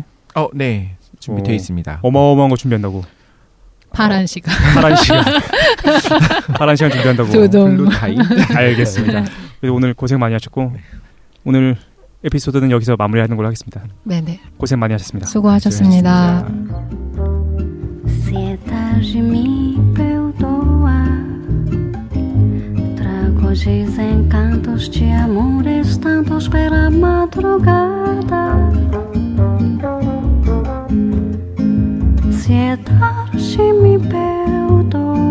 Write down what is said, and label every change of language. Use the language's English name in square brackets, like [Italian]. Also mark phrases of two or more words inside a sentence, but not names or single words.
[Korean] 네. 준비되어 있습니다. 어마어마한 거 준비한다고. 파란 시간. 파란 시간. 파란 시간 준비한다고. 두둥. [English] blue time. [Korean] 알겠습니다. 그래서 오늘 고생 많이 하셨고 오늘 에피소드는 여기서 마무리하는 걸로 하겠습니다. 네네. 고생 많이 하셨습니다. 수고하셨습니다. [Portuguese] Se é tarde, me perdoa. Trago desencantos de amores tantos pela madrugada. Se é tarde, me perdoa.